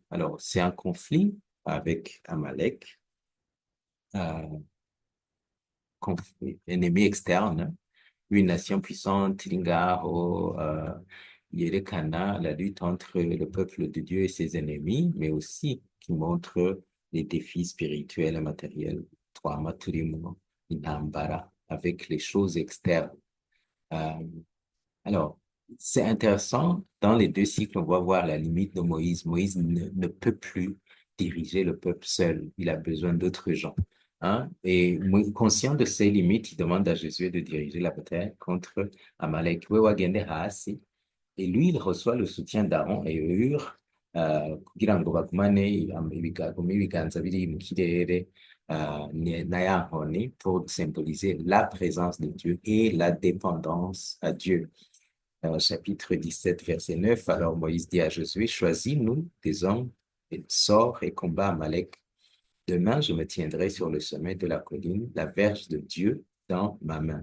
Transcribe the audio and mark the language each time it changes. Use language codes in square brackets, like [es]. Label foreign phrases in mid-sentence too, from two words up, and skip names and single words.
[fr] Alors, c'est un conflit avec Amalek, euh, conflit, ennemi externe, hein. Une nation puissante, Lingaro, yerekana la lutte entre le peuple de Dieu et ses ennemis, mais aussi qui montre les défis spirituels et matériels. [rn] Twama turimo intambara [fr] avec les choses externes. Euh, alors, c'est intéressant, dans les deux cycles, on va voir la limite de Moïse. Moïse ne peut plus diriger le peuple seul. Il a besoin d'autres gens. Hein? Et conscient de ses limites, il demande à Jésus de diriger la bataille contre Amalek. [rn] Wewagende hasi. [fr] Et lui, il reçoit le soutien d'Aaron et Hur, [rn] kugira ngo bagumane ibiganza biri mu kirere, Nayahone [fr] pour symboliser la présence de Dieu et la dépendance à Dieu. Chapitre 17, verset 9. Alors Moïse dit à Josué, choisis-nous des hommes, et sors et combat Amalek. Demain, je me tiendrai sur le sommet de la colline, la verge de Dieu dans ma main.